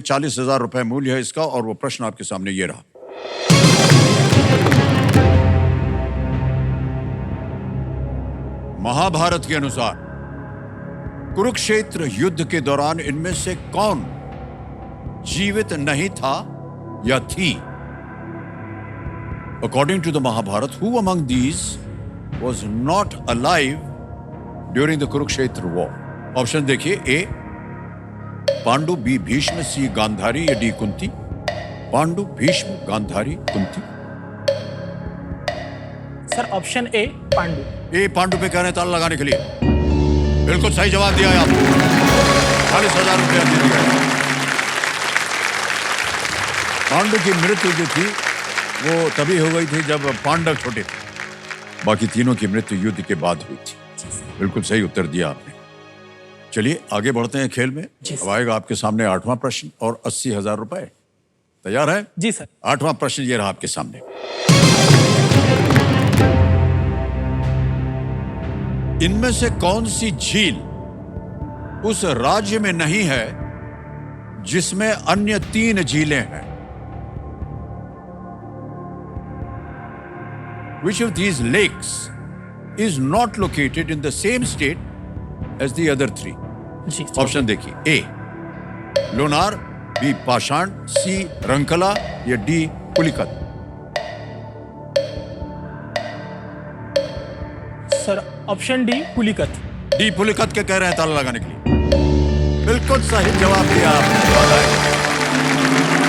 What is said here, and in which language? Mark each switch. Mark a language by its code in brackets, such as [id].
[hi] 40,000 रुपए मूल्य है इसका और वो प्रश्न आपके सामने ये रहा। महाभारत के अनुसार कुरुक्षेत्र युद्ध के दौरान इनमें से कौन जीवित नहीं था या थी? [en] According to the Mahabharata, who among these was not alive during the Kurukshetra war? [hi] Option देखिए। ए पांडु, बी भीष्म, सी गांधारी या D Kunti? Pandu, Bhishma, Gandhari, Kunti? Sir option A Pandu. ए पांडु पे कह रहे हैं ताला लगाने के लिए। बिल्कुल सही जवाब दिया है आपने। 40,000 रुपया दे दिया। पांडु की मृत्यु जो थी वो तभी हो गई थी जब पांडव छोटे थे। बाकी तीनों की मृत्यु युद्ध के बाद हुई थी। बिल्कुल सही उत्तर दिया आपने। चलिए आगे बढ़ते हैं खेल में। अब आएगा आपके सामने 8वां प्रश्न और 80,000 रुपए। तैयार है? जी सर। 8वां प्रश्न ये रहा आपके सामने। इनमें से कौन सी झील उस राज्य में नहीं है जिसमें अन्य 3 झीलें हैं? [en] Which of these lakes is not located in the same state as the other 3? [hi] Ji. Option देखिए। ए लोनार, बी पाषाण, सी रंकला या D Pulicat? Sir option D Pulicat. D Pulicat के कह रहे हैं ताला लगाने के लिए। बिल्कुल सही जवाब दिया आपने।